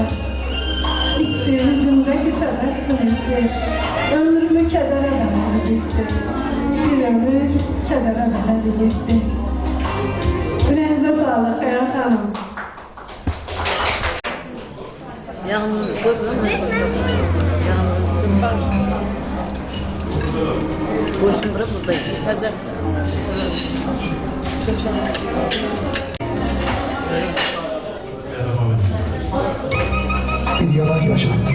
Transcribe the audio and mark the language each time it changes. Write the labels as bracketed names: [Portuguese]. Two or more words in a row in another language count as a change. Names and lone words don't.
[Azerbaijani] İtdi, üzümdəki təbəssüm etdi. Ömrümü kədərə bələdi getdi. Bir ömür kədərə bələdi getdi. Ürəyinizə sağlıq, Xəyal xanım. [Turkish] Yalnız kızım. Boşun bırak buradayım. Hazır. Bir yalan yaşattım.